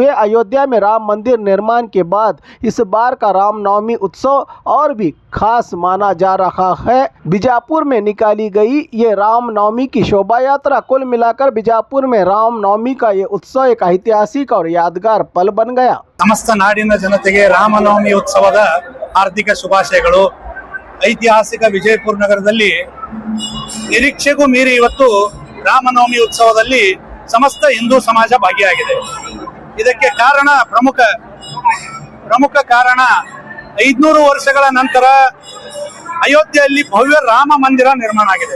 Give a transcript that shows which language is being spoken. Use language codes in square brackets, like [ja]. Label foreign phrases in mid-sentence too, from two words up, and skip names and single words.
[hi] अयोध्या में राम मंदिर निर्माण के बाद इस बार का रामनवमी उत्सव और भी खास माना जा रहा है। बीजापुर में निकाली गई ये रामनवमी की शोभा यात्रा, कुल मिलाकर बीजापुर में रामनवमी का ये उत्सव एक ऐतिहासिक और यादगार पल बन गया। [kn] ಸಮಸ್ತ ನಾಡಿನ ಜನತೆಗೆ ರಾಮನವಮಿ ಉತ್ಸವದ ಹಾರ್ದಿಕ ಶುಭಾಶಯಗಳು। ಐತಿಹಾಸಿಕ ವಿಜಯಪುರ ನಗರದಲ್ಲಿ ನಿರೀಕ್ಷೆಗೂ ಮೀರಿ ಇವತ್ತು ರಾಮನವಮಿ ಉತ್ಸವದಲ್ಲಿ ಸಮಸ್ತ ಹಿಂದೂ ಸಮಾಜ ಭಾಗಿಯಾಗಿದೆ। ಇದಕ್ಕೆ ಕಾರಣ ಪ್ರಮುಖ ಕಾರಣ 500 ವರ್ಷಗಳ ನಂತರ ಅಯೋಧ್ಯೆಯಲ್ಲಿ ಭವ್ಯ ರಾಮ ಮಂದಿರ ನಿರ್ಮಾಣ ಆಗಿದೆ।